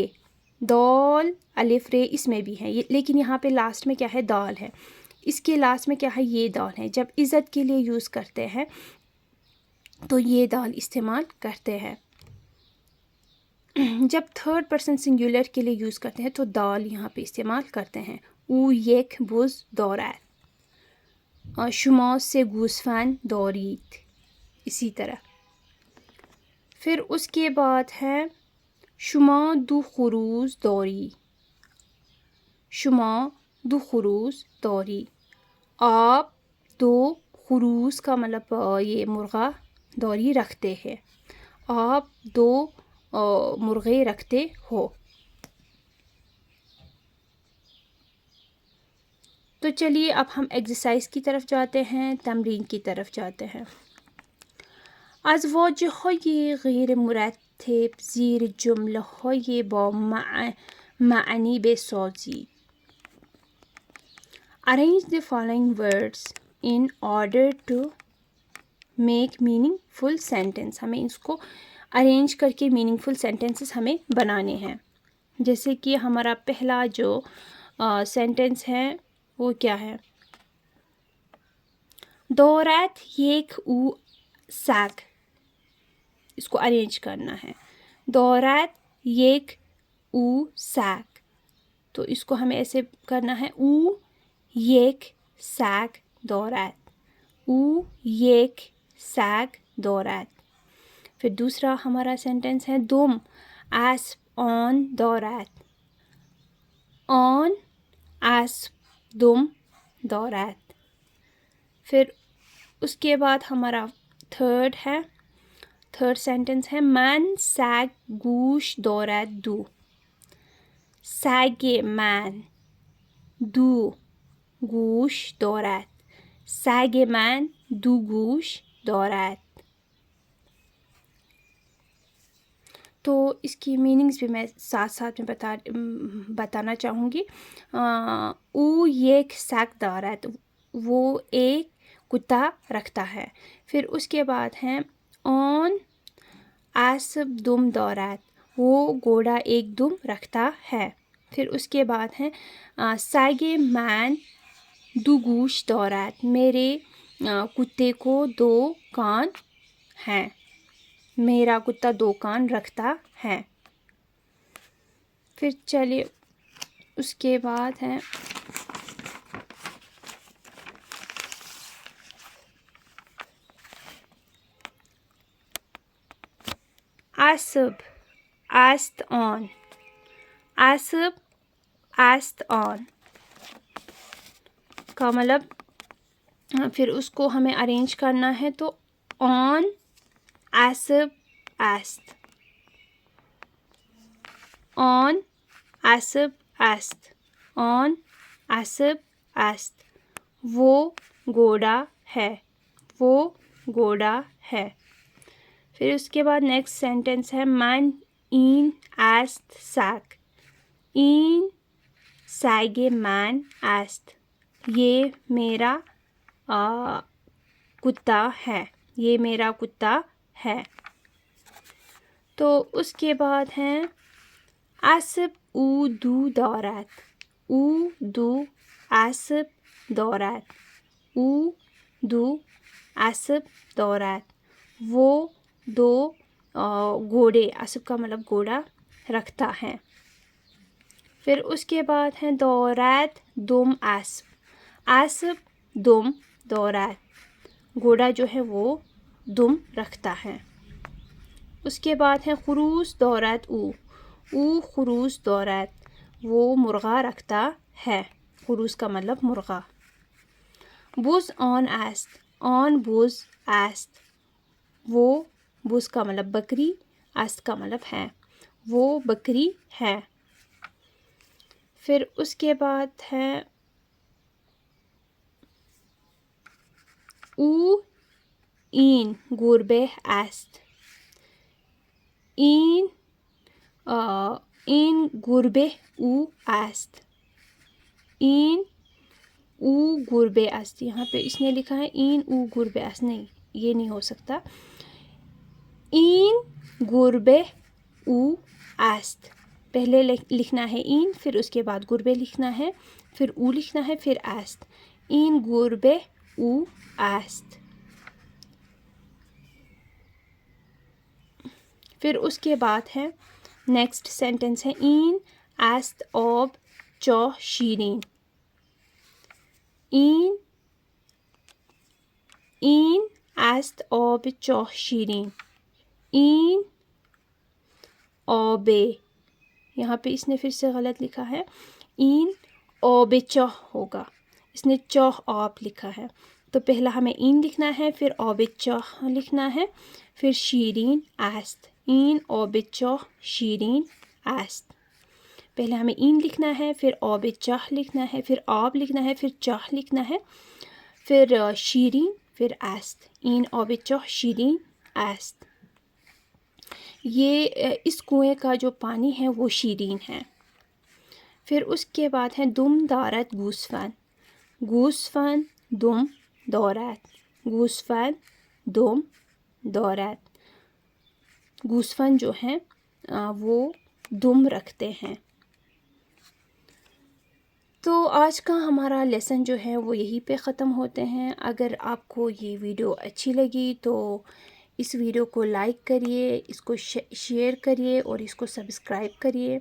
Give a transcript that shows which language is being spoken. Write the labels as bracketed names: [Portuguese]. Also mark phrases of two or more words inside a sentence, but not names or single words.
[Urdu] دال الف رے اس میں بھی ہے لیکن یہاں پہ لاسٹ میں کیا ہے دال ہے. اس کے لاسٹ میں کیا ہے یہ دال ہے. جب عزت کے لیے یوز کرتے ہیں تو یہ دال استعمال کرتے ہیں. جب [English] third person singular [Urdu] کے لیے یوز کرتے ہیں تو دال یہاں پہ استعمال کرتے ہیں. [Persian] او یک بز دارد. شما سے گوسفند دارید. [Urdu] اسی طرح. پھر اس کے بعد ہے [Persian] شما دو خروس داری. شما دو خروس داری. [Urdu] آپ [Persian] دو خروس [Urdu] کا مطلب یہ مرغا داری رکھتے ہیں. آپ دو مرغے رکھتے ہو. تو چلیے اب ہم ایکسرسائز کی طرف جاتے ہیں. تمرین کی طرف جاتے ہیں. [Persian] از واژه‌های غیر مرتب زیر جمله‌های با معنی بسازید. [English] Arrange the following words in order to make meaningful sentence. [Urdu] ہمیں اس کو ارینج کر کے [English] meaningful sentences [Urdu] ہمیں بنانے ہیں. جیسے کہ ہمارا پہلا جو سینٹنس ہے وہ کیا ہے. [Persian] دارد یک او سگ. [Urdu] اس کو ارینج کرنا ہے. [Persian] دارد یک او سگ. [Urdu] تو اس کو ہمیں ایسے کرنا ہے [Persian] او یک سگ دارد. او یک سگ دارد. [Urdu] پھر دوسرا ہمارا سینٹنس ہے [Persian] دم اسب آن دارد. آن اسب دم دارد. پھر اس کے بعد ہمارا [English] third sentence [Persian] ہے من سگ گوش دارد دو. سگ من دو گوش دارد. سگ من دو گوش دارد. [Urdu] تو اس کی میننگز بھی میں ساتھ میں بتانا چاہوں گی. [Persian] او یک سگ دارد, [Urdu] وہ ایک کتا رکھتا ہے. پھر اس کے بعد ہیں [Persian] آن اسب دم دارد, [Urdu] وہ گھوڑا ایک دم رکھتا ہے. پھر اس کے بعد ہیں [Persian] سگ من دو گوش دارد, [Urdu] میرے کتے کو 2 کان ہیں. میرا کتا 2 کان رکھتا ہے. پھر چلیے اس کے بعد ہے [Persian] اسب است آن. اسب است آن [Urdu] کا مطلب پھر اس کو ہمیں ارینج کرنا ہے تو [Persian] آن اسب است. آن اسب است. آن اسب است, [Urdu] وہ گھوڑا ہے. وہ گھوڑا ہے. پھر اس کے بعد [English] next sentence [Urdu] ہے [Persian] من این است سگ. این سگ من است, [Urdu] یہ میرا کتا ہے. یہ میرا کتا ہے. تو اس کے بعد ہیں [Persian] اسب او دو دارد. او دو اسب دارد. او دو اسب دارد, [Urdu] وہ 2 گھوڑے, اسب کا مطلب گھوڑا رکھتا ہے. پھر اس کے بعد ہیں [Persian] دارد دم اسب. اسب دم دارد, [Urdu] گھوڑا جو ہے وہ دم رکھتا ہے. اس کے بعد ہیں [Persian] خروس دارد او. او خروس دارد, [Urdu] وہ مرغا رکھتا ہے. خروس کا مطلب مرغا. [Persian] بز آن است. آن بز است, [Urdu] وہ بز کا مطلب بکری, است کا مطلب ہے, وہ بکری ہے. پھر اس کے بعد ہے [Persian] او این گربه است. این گربه او است. این او گربه است. [Urdu] یہاں پہ اس نے لکھا ہے [Persian] این او گربه است, [Urdu] نہیں یہ نہیں ہو سکتا. [Persian] این گربه او است, [Urdu] پہلے لکھنا ہے این, پھر اس کے بعد گربه لکھنا ہے, پھر او لکھنا ہے, پھر است. [Persian] این گربه او است. [Urdu] پھر اس کے بعد ہے [English] next sentence [Urdu] ہے [Persian] این است آب چاه شیرین. این است آب چاه شیرین. این آب, [Urdu] یہاں پہ اس نے پھر سے غلط لکھا ہے, [Persian] این آب چاه [Urdu] ہوگا, اس نے [Persian] چاه آب [Urdu] لکھا ہے. تو پہلا ہمیں این لکھنا ہے, پھر [Persian] آب چاه [Urdu] لکھنا ہے, پھر [Persian] شیرین است. این آب چاه شیرین است. [Urdu] پہلے ہمیں این لکھنا ہے, پھر [Persian] آب چاه [Urdu] لکھنا ہے, پھر آب لکھنا ہے, پھر چاه لکھنا ہے, پھر شیرین, پھر است. [Persian] این آب چاه شیرین است. [Urdu] یہ اس کنویں کا جو پانی ہے وہ شیرین ہے. پھر اس کے بعد ہے [Persian] دم دارد گوسفند. گوسفند دم دارد. گوسفند دم دارد. [Urdu] گوسفند جو ہیں وہ دم رکھتے ہیں. تو آج کا ہمارا لیسن جو ہے وہ یہیں پہ ختم ہوتے ہیں. اگر آپ کو یہ ویڈیو اچھی لگی تو اس ویڈیو کو لائک کریے، اس کو شیئر کریے اور اس کو سبسکرائب کریے۔